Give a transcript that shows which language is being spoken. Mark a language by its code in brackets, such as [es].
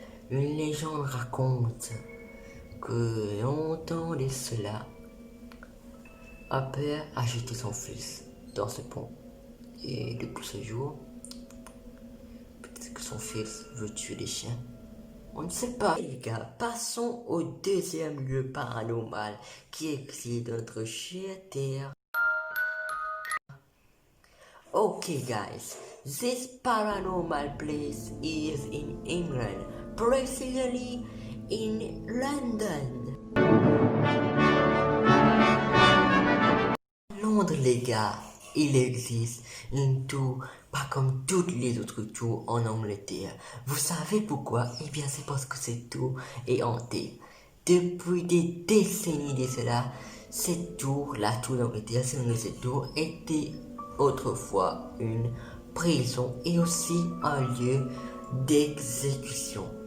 [fr] Une légende raconte que longtemps de cela, un père a jeté son fils dans ce pont. Et depuis ce jour, peut-être que son fils veut tuer des chiens. On ne sait pas. Les gars, passons au deuxième lieu paranormal qui existe dans notre chère Terre. [en] Okay guys, this paranormal place is in England, precisely in London. [fr] Londres les gars, il existe une tour pas comme toutes les autres tours en Angleterre. Vous savez pourquoi? Eh bien c'est parce que cette tour est hantée. Depuis des décennies de cela, cette tour, la tour d'Angleterre, cette tour était autrefois une prison et aussi un lieu d'exécution.